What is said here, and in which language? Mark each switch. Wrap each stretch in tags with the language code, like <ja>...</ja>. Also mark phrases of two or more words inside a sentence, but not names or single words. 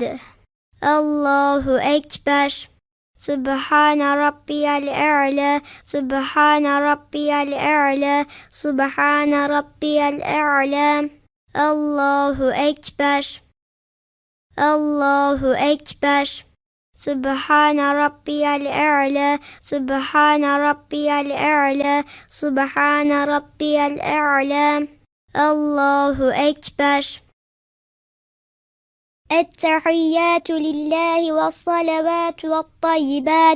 <ar>الله أكبر سبحان ربي الأعلى سبحان ربي الأعلى سبحان ربي الأعلى الله أكبر الله أكبر سبحان ربي الأعلى سبحان ربي الأعلى سبحان ربي الأعلى الله أكبر التحيات لله والصلوات والطيبات.</ar>